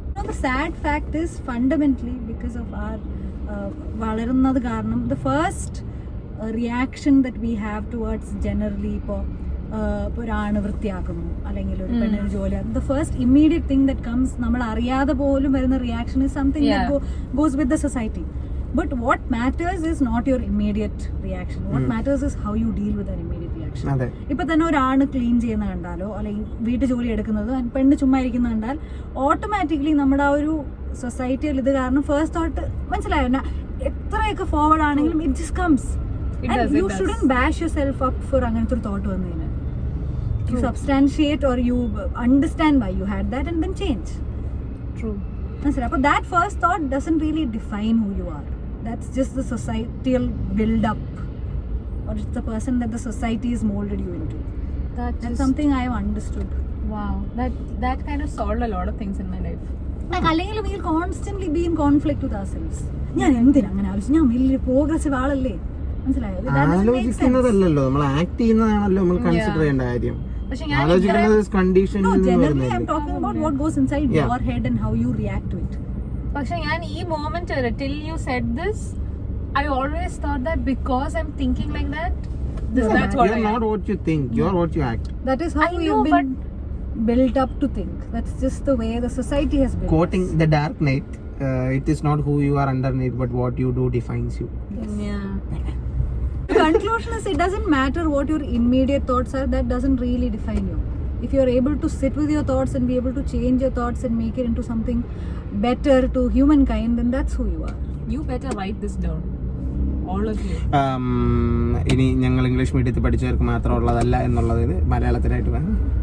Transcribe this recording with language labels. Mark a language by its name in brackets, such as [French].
[English] the sad fact is fundamentally because of our [Malayalam] വളരുന്നത് കാരണം [English] the first reaction that we have towards generally [Malayalam] ഇപ്പോൾ ഒരാണ് വൃത്തിയാക്കുന്നു അല്ലെങ്കിൽ ഒരു പെണ്ണിന് ജോലി, [English] the first immediate thing that comes [Malayalam] നമ്മൾ അറിയാതെ പോലും വരുന്ന [English] reaction is something that goes with the society. But what matters is not your immediate reaction. What matters is how you deal with that immediate reaction. [Malayalam] അതെ. ഇപ്പൊ തന്നെ ഒരാണ് clean ചെയ്യുന്ന കണ്ടാലോ അല്ലെങ്കിൽ വീട്ടു ജോലി എടുക്കുന്നത് പെണ്ണ് ചുമ്മാ ഇരിക്കുന്ന കണ്ടാൽ ഓട്ടോമാറ്റിക്കലി നമ്മുടെ ആ ഒരു സൊസൈറ്റിയിൽ ഇത് കാരണം ഫസ്റ്റ് തോട്ട് മനസ്സിലായോ, എത്രയൊക്കെ ഫോർവേഡ് ആണെങ്കിലും [English] It just comes. You shouldn't bash yourself up for [Malayalam] അങ്ങനത്തെ ഒരു തോട്ട് വന്നതിന്. [English] You substantiate or you understand why you had that and then change. True. [Malayalam] മനസ്സിലായോ? [English] അപ്പോൾ that first thought doesn't really define who you are. That's just the societal build up, or it's the person that the society has molded you into. That's something I have understood. Wow. That kind of solved a lot of things in my life. Like അല്ലെങ്കിൽ we'll constantly be in conflict with ourselves. [Malayalam] ഞാൻ എന്തിനാ അങ്ങനെ ആലോചിച്ചു, ഞാൻ വലിയ progressive ആളല്ലേ, മനസ്സിലായോ? ആലോചിക്കുന്നതല്ലോ നമ്മൾ ആക്ട് ചെയ്യുന്നതാണല്ലോ നമ്മൾ കൺസിഡർ ചെയ്യേണ്ട കാര്യം. ആലോചിക്കുന്നത് condition. [English] No, generally I'm talking about what goes inside your head and how you react to it. [Malayalam] പക്ഷെ ഞാൻ ഈ [English] moment [Malayalam] വരെ [English] till you said this, I always thought that because I'm thinking like that, that's what You're not what you think, you're what you act. That is how I we've know, been built up to think. That's just the way the society has built Quoting The Dark Knight, it is not who you are underneath but what you do defines you. Yeah. The conclusion is it doesn't matter what your immediate thoughts are, that doesn't really define you. If you're able to sit with your thoughts and be able to change your thoughts and make it into something better to humankind, then that's who you are. You better write this down, all of you. [Malayalam] ഇനി ഞങ്ങൾ English മീഡിയത്തിൽ പഠിച്ചവർക്ക് മാത്രമുള്ളതല്ല എന്നുള്ളത് മലയാളത്തിലായിട്ട് വേണം.